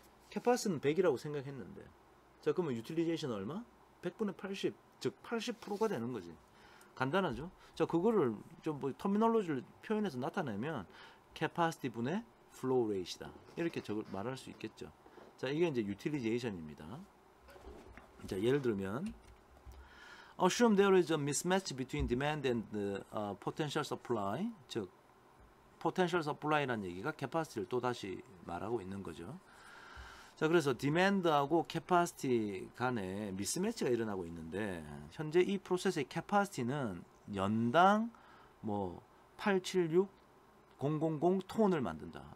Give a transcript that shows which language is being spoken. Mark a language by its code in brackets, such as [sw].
[ko] 캐파시티는 100이라고 생각했는데, 자, 그러면 유틸리제이션 얼마? 100분의 80, 즉 80%가 되는 거지. 간단하죠? 자, 그거를 좀 뭐 터미널로지를 표현해서 나타내면 캐파시티 분의 플로우 레이트다. 이렇게 말할 수 있겠죠. 자, 이게 이제 유틸리제이션입니다. 자, 예를 들면 [en] assume there is a mismatch between demand and potential supply. [ko] 즉 potential supply라는 얘기가 캐파시티를 또 다시 말하고 있는 거죠. 자, 그래서 디맨드하고 캐파시티 간에 미스매치가 일어나고 있는데 현재 이 프로세스의 캐파시티는 연당 뭐 876, 000 톤을 만든다.